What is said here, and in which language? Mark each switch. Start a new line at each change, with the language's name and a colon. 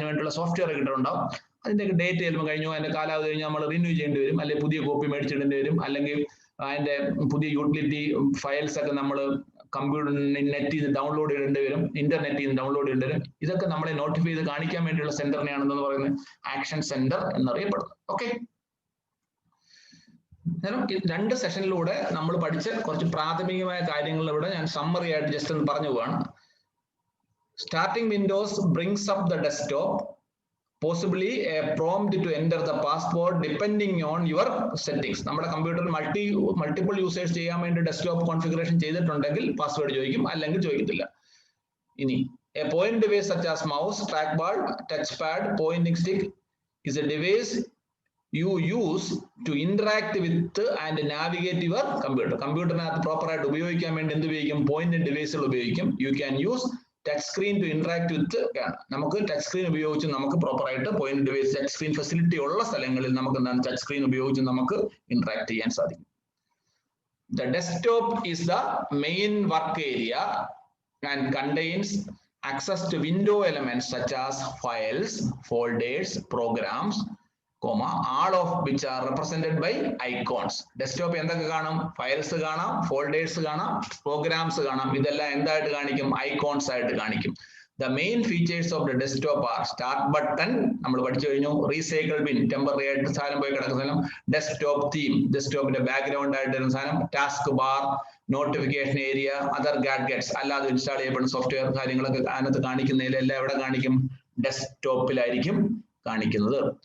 Malayalam: അതിന് വേണ്ടിയുള്ള സോഫ്റ്റ്വെയർ കിട്ടുന്നുണ്ടാവും. അതിന്റെ ഡേറ്റ് ചിലപ്പോൾ കഴിഞ്ഞു, അതിന്റെ കാലാവധി കഴിഞ്ഞ് നമ്മൾ റിന്യൂ ചെയ്യേണ്ടി വരും, അല്ലെങ്കിൽ പുതിയ കോപ്പി മേടിച്ചിടേണ്ടി വരും, അല്ലെങ്കിൽ അതിന്റെ പുതിയ യൂട്ടിലിറ്റി ഫയൽസ് ഒക്കെ നമ്മൾ കമ്പ്യൂട്ടറിന് നെറ്റിൽ നിന്ന് ഡൗൺലോഡ് ചെയ്യേണ്ടി വരും, ഇന്റർനെറ്റിൽ നിന്ന് ഡൗൺലോഡ് ചെയ്യേണ്ടി വരും. ഇതൊക്കെ നമ്മളെ നോട്ടിഫൈ ചെയ്ത് കാണിക്കാൻ വേണ്ടിയുള്ള സെന്ററിനെയാണെന്ന് പറയുന്നത് ആക്ഷൻ സെന്റർ എന്നറിയപ്പെടുന്നത്. ഓക്കെ, രണ്ട് സെഷനിലൂടെ നമ്മൾ പഠിച്ച കുറച്ച് പ്രാഥമികമായ കാര്യങ്ങളിലൂടെ ഞാൻ സമ്മറി ആയിട്ട് ജസ്റ്റ് ഒന്ന് പറഞ്ഞു പോവാണ്.
English: Starting Windows brings up the desktop, possibly a prompt to enter the password depending on your settings.
Malayalam: നമ്മുടെ കമ്പ്യൂട്ടറിൽ മൾട്ടിപ്പിൾ യൂസേഴ്സ് ചെയ്യാൻ വേണ്ടി ഡെസ്ക്ടോപ്പ് കോൺഫിഗറേഷൻ ചെയ്തിട്ടുണ്ടെങ്കിൽ പാസ്വേഡ് ചോദിക്കും, അല്ലെങ്കിൽ ചോദിക്കത്തില്ല.
English: ഇനി a point device such as mouse, trackball, touchpad, pointing stick is a device you use to interact with and navigate your computer.
Malayalam: കമ്പ്യൂട്ടറിനകത്ത് proper ആയിട്ട് ഉപയോഗിക്കാൻ വേണ്ടി എന്ത് ഉപയോഗിക്കും, പോയിന്റ് ഡിവൈസുകൾ ഉപയോഗിക്കും.
English: You can use touch screen to interact with.
Malayalam: നമുക്ക് touch screen ഉപയോഗിച്ച് നമുക്ക് proper ആയിട്ട് point device touch screen facility ഉള്ള സ്ഥലങ്ങളിൽ നമുക്ക് എന്താണ് ടച്ച് സ്ക്രീൻ ഉപയോഗിച്ച് നമുക്ക് ഇന്ററാക്ട് ചെയ്യാൻ സാധിക്കും.
English: The desktop is the main work area and contains access to window elements such as files, folders, programs, all of which are represented by icons.
Malayalam: Desktop എന്തൊക്കെ കാണും, ഫയൽസ് കാണാം, ഫോൾഡേഴ്സ് കാണാം, programmes കാണാം. ഇതെല്ലാം എന്തായിട്ട് കാണിക്കും, ഐക്കോൺസ് ആയിട്ട് കാണിക്കും.
English: The main features of the desktop are start button,
Malayalam: നമ്മൾ പഠിച്ചു കഴിഞ്ഞു. റീസൈക്കിൾ ബിൻ, ടെമ്പററി ആയിട്ട് സാധനം പോയി കിടക്കുന്ന സാധനം. ഡെസ്ക്ടോപ്പ് തീം, ഡെസ്ക്ടോപ്പിന്റെ ബാക്ക്ഗ്രൗണ്ട് ആയിട്ട് വരുന്ന സാധനം. Task bar, notification area, other gadgets, അല്ലാതെ ഇൻസ്റ്റാൾ ചെയ്യപ്പെടുന്ന സോഫ്റ്റ്വെയർ കാര്യങ്ങളൊക്കെ അതിനകത്ത് കാണിക്കുന്നതിലെല്ലാം എവിടെ കാണിക്കും, ഡെസ്ക്ടോപ്പിലായിരിക്കും കാണിക്കുന്നത്.